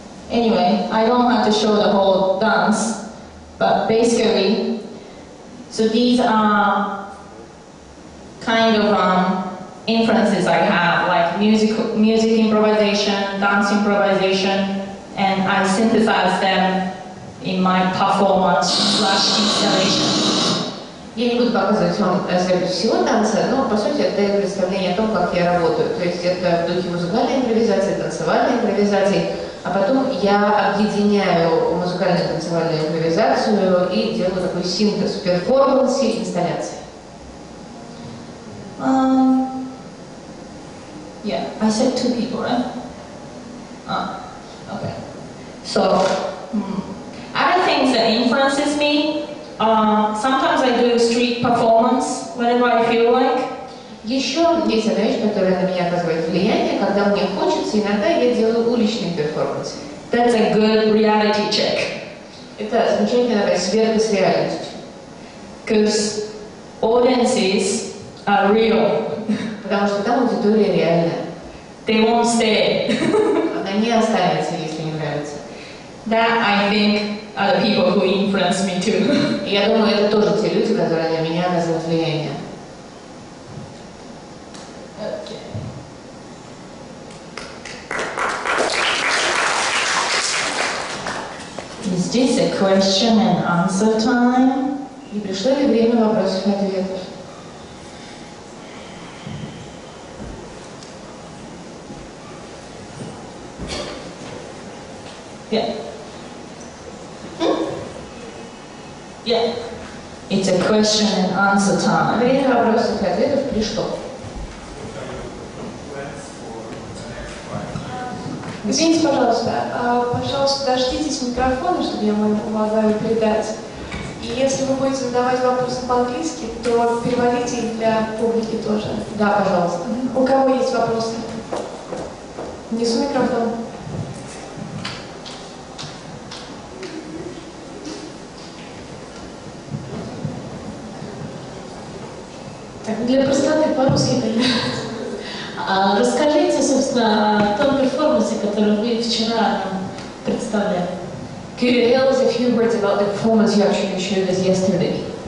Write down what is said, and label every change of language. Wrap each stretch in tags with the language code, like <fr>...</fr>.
<en>Anyway, I don't have to show the whole dance, but basically, so these are kind of influences I have, like music improvisation, dance improvisation, and I synthesize them in my performance/installation.</en> <ru>Я не буду показывать вам запись всего танца, но по сути это дает представление о том, как я работаю. То есть это в духе музыкальной импровизации, танцевальной импровизации, а потом я объединяю музыкальную и танцевальную импровизацию и делаю такой синтез в перформансе, инсталляции.</ru> <en>Yeah, I said 2 people, right? Okay. So, other things that influence Sometimes I do street performance whenever I feel like.</en> <ru>Еще есть одна вещь, которая на меня оказывает влияние, когда мне хочется, иногда я делаю уличный перформанс.</ru> <en>That's a good reality check.</en> <ru>Это замечательная такая сверка с реальностью.</ru> <en>Because audiences are real.</en> <ru>Потому что там аудитория реальная.</ru> <en>They won't stay.</en> <ru>Она не останется, если не нравится.</ru> <en>That, I think, are the people who influence me too.</en> <ru>И я думаю, это тоже те люди, которые на меня оказывают влияние.</ru> <en>Is this a question and answer time?</en> <ru>И пришло ли время вопросов и ответов?</ru> <en>Yeah. Yeah. It's a question and answer time.</en> <ru>Время вопросов и ответов пришло. Извините, пожалуйста, дождитесь микрофона, чтобы я могла передать. И если вы будете задавать вопросы по-английски, то переводите их для публики тоже. Да, пожалуйста. У кого есть вопросы? Внесу микрофон. Так, для простоты по-русски, конечно. Расскажите, собственно, о том перформансе, который вы вчера нам представляли.</ru> <en>Could you tell us a few words about the performance you actually showed us yesterday?</en>